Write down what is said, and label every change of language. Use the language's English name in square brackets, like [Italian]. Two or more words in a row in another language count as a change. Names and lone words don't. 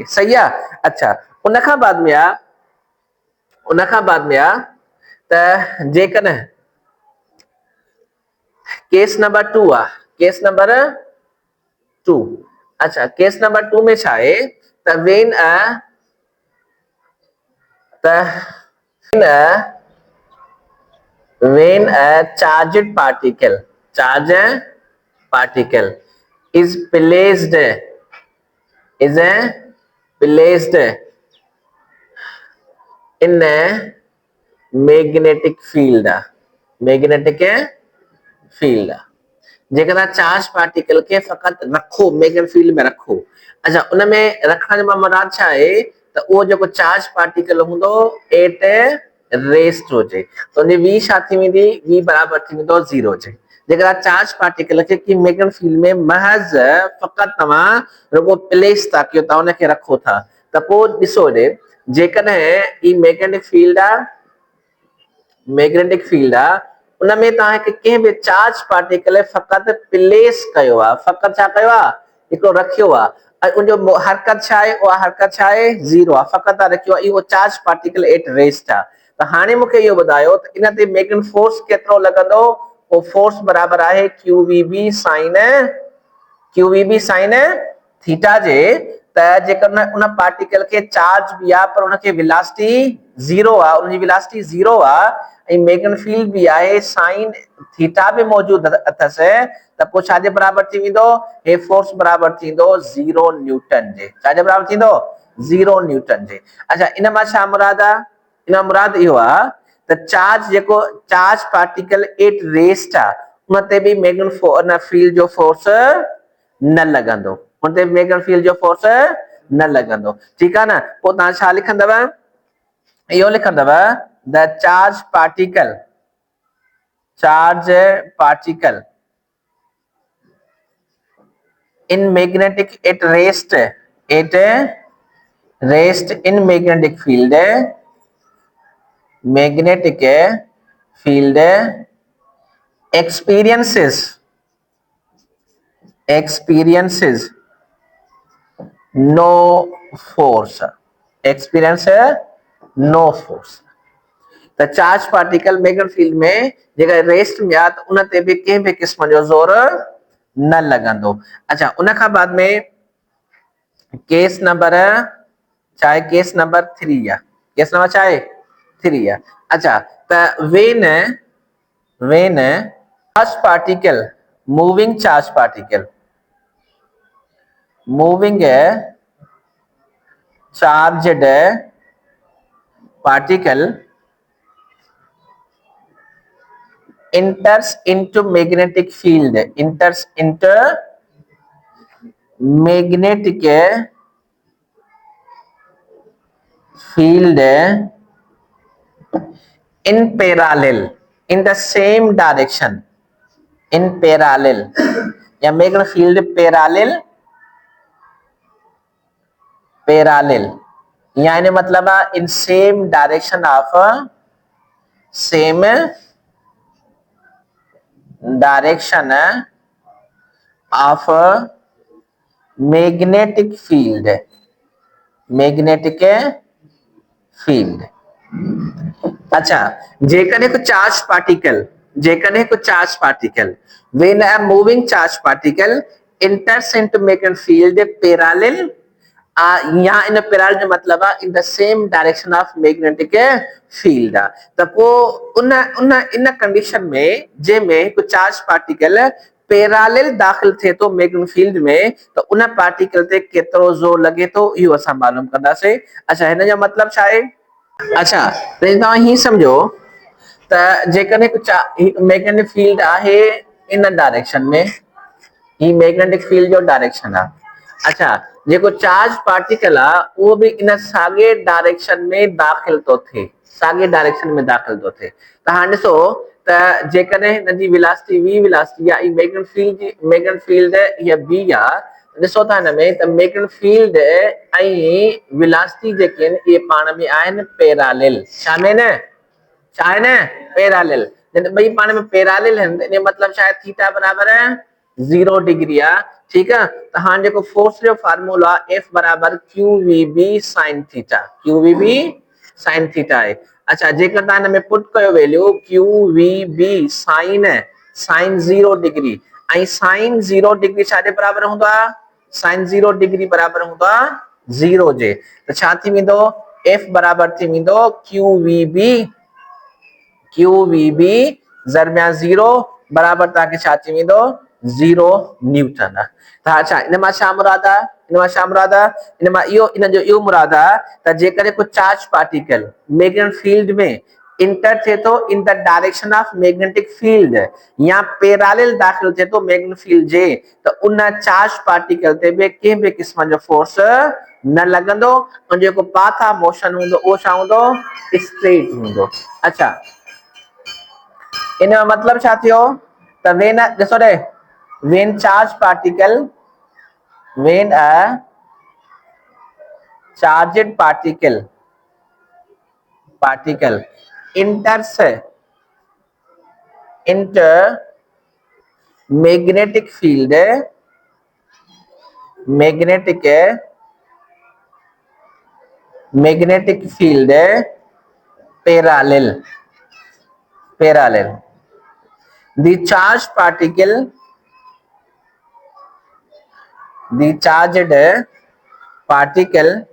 [Sindhi] सही आहे। अच्छा, उन खां बाद में आहे त जेकॾहिं [English] case number [Sindhi] 2 आहे, [English] case number [Sindhi] 2। अच्छा, [English] case number [Sindhi] 2 में छा आहे त [English] when a charged particle is placed in a magnetic field, [Sindhi] जेकॾहिं [English] charge particle [Sindhi] के फक़त रखो [English] magnetic field [Sindhi] में रखो। अच्छा, उन में रखण जो मुराद छा आहे त उहो जेको [English] charge particle [Sindhi] हूंदो [English] at rest [Sindhi] हुजे त उन v छा थी वेंदी, v बराबर थी वेंदो 0 जे। जेकॾहिं [English] charge particle [Sindhi] खे की [English] magnetic field [Sindhi] में महज फक़त तव्हां रुगो प्लेस था कयो, तव्हां उनखे रखो था त पोइ ॾिसो ॾे जेकॾहिं ई [English] magnetic field [Sindhi] आहे उन में तव्हां कंहिं बि [English] charge particle [Sindhi] फक़त प्लेस कयो आहे, फक़त छा कयो आहे हिकिड़ो रखियो आहे ऐं उनजो हरकत छा आहे, उहा हरकत छा आहे 0 आहे, फक़त रखियो आहे। इहो [English] charge particle at rest [Sindhi] आहे। त हाणे मूंखे इहो ॿुधायो त इन ते [English] magnetic force [Sindhi] केतिरो लॻंदो। वो फोर्स बराबर आहे QVB [English] sine theta [Sindhi] जे। त जेकॾहिं उन पार्टिकल के चार्ज भी आहे पर उनखे वेलोसिटी 0 आहे, उनजी वेलोसिटी 0 आहे ऐं [English] magnetic field [Sindhi] भी आहे [English] sine theta [Sindhi] भी मौजूद अथसि त पोइ छाजे बराबर थी वेंदो, हे फोर्स बराबर थींदो 0 न्यूटन जे। छाजे बराबर थींदो 0 न्यूटन जे। अच्छा, इन मां छा मुराद आहे, इन मुराद इहो आहे त [English] charge particle at rest [Sindhi] आहे उन ते भी [English] magnetic field [Sindhi] जो फोर्स न लॻंदो, उन ते [English] magnetic field [Sindhi] जो फोर्स न लॻंदो। ठीकु आहे न। पोइ तव्हां छा लिखंदव, इहो लिखंदव [English] the charge particle in magnetic at rest in magnetic field experiences no force, [Sindhi] त [English] charge particle magnetic field [Sindhi] में जेका रेस्ट में आहे त उन ते बि कंहिं बि क़िस्म जो ज़ोर न लॻंदो। अच्छा, उन खां बाद में [English] case number [Sindhi] छा आहे, [English] case number [Sindhi] 3 आहे। [English] case number [Sindhi] छा आहे 3 आहे। अच्छा, त [English] when charge particle moving चार्जड particle enters into magnetic field, magnetic field in parallel, in the same direction, in parallel या magnetic field parallel [Hindi] यानी मतलब [English] in same direction of magnetic field, [Sindhi] अच्छा, जेकॾहिं को [English] charge particle when a moving charge particle enters into magnetic field parallel, [Hindi] यहाँ इन पैरेलल जो मतलब है [English] in the same direction of magnetic field। [Sindhi] त पोइ इन कंडीशन में जंहिंमें को [English] charge particle [Sindhi] पैरेलल दाखिल थिए थो [English] magnetic field [Sindhi] में त उन पार्टिकल ते केतिरो ज़ोर लॻे थो इहो असां मालूम कंदासीं। अच्छा, हिन जो मतलब छा आहे। अच्छा, तव्हां ही समझो त जेकॾहिं कुझु [English] magnetic field [Sindhi] आहे इन डायरेक्शन में, ही [English] magnetic field [Sindhi] जो डायरेक्शन आहे। अच्छा, जेको [English] charge particle [Sindhi] आहे उहो बि इन साॻे डायरेक्शन में दाख़िल थो थिए, साॻे डायरेक्शन में दाख़िल थो थिए। त हाणे ॾिसो त जेकॾहिं हिन जी वेलोसिटी v वेलोसिटी आहे, [English] magnetic field [Sindhi] हीअ b आहे, ॾिसो था हिन में त [English] magnetic field [Sindhi] ऐं वेलोसिटी जेके आहिनि इहे पाण में आहिनि पैरेलल। छा में न छा आहे न पैरेलल। जॾहिं ॿई पाण में पैरेलल आहिनि त इन मतलब छा आहे, थीटा बराबर 0 डिग्री आहे। [Hindi] ठीक है, तो हाँ [Sindhi] जेको फोर्स जो फार्मूला F बराबर QVB [English] sin theta, [Sindhi] QVB [English] sin theta [Sindhi] है। अच्छा, जेकर तव्हां हिन में पुट कयो वैल्यू QVB [English] sin 0 degree [Sindhi] ऐं [English] sin 0 degree [Sindhi] छाजे बराबर हूंदो आहे, [English] sin 0 degree [Sindhi] बराबर हूंदो आहे 0 जे। त छा थी वेंदो, F बराबर थी वेंदो QVB ज़रबिया 0 बराबर तव्हांखे छा थी वेंदो 0 न्यूटन। त अच्छा, इन मां छा मुराद आहे, इन मां इहो मुराद आहे त जेकॾहिं को [English] charge particle magnetic field [Sindhi] में इंटर थिए थो [English] in the direction of magnetic field [Sindhi] या पैरेलल दाख़िल थिए थो [English] magnetic field [Sindhi] जे, त उन [English] charge particle [Sindhi] ते बि कंहिं बि क़िस्म जो फोर्स न लॻंदो ऐं जेको [English] path of motion [Sindhi] हूंदो उहो छा हूंदो, स्ट्रेट हूंदो। अच्छा, इन जो मतलब छा थियो त वेन ॾिसो रे, [English] when charge particle, when a charged particle enters into magnetic field parallel, the charged particle